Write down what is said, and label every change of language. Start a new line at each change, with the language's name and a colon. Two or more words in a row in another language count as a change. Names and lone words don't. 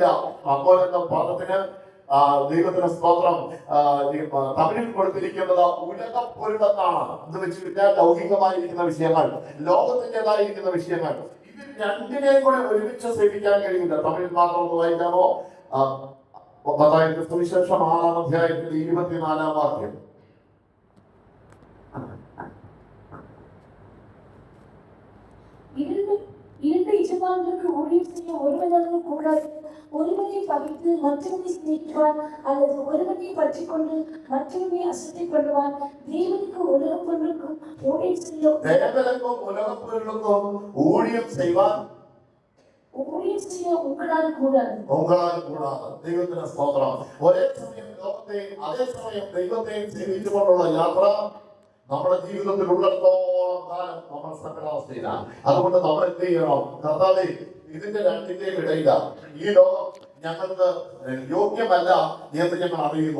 Malayalam: മമ്മോൻ എന്ന പദത്തിന് ദൈവത്തിന് സ്തോത്രം തമിഴിൽ കൊടുത്തിരിക്കുന്നത് ഉലകപ്പൊരുടെന്നാണ്. എന്ന് വെച്ച് കഴിഞ്ഞാൽ ലൗകികമായിരിക്കുന്ന വിഷയങ്ങൾ, ലോകത്തിൻ്റെതായിരിക്കുന്ന വിഷയങ്ങൾ, ഇത് രണ്ടിനെയും കൂടെ ഒരുമിച്ച് സേവിക്കാൻ കഴിയില്ല. തമിഴിൽ മാത്രം ഒന്ന് വായിക്കാമോ? മത്തായിയുടെ സുവിശേഷം 6-ാം അധ്യായത്തിൽ 24-ാം വാക്യം.
Tamil: இரண்டு எஜமான்களுக்கு ஊழியம் செய்ய ஒருவனாலும் கூடாது. ஒருவனை பகைத்து மற்றவனை சிநேகிப்பான், அல்லது ஒருவனை பற்றி கொண்டு மற்றவனை அசட்டை பண்ணுவான். தேவனுக்கு உலகம் பொருளுக்கும் ஊழியம் செய்ய உங்களால் கூடாது.
Malayalam: ദൈവത്തിന് സ്തോത്രം. ഒരേ സമയം ലോകത്തെയും അതേ സമയം ദൈവത്തെയും സേവിച്ചുകൊണ്ടുള്ള യാത്ര നമ്മുടെ ജീവിതത്തിൽ ഉള്ളിടത്തോളം കാലം നമ്മൾ സങ്കടാവസ്ഥയിലാണ്. അതുകൊണ്ട് നമ്മൾ എന്ത് ചെയ്യണം? കർത്താവേ, ഇതിന്റെ രണ്ടിന്റെയും ഇടയില ഈ ലോകം ഞങ്ങൾക്ക് യോഗ്യമല്ല എന്ന് ഞങ്ങൾ അറിയുന്നു.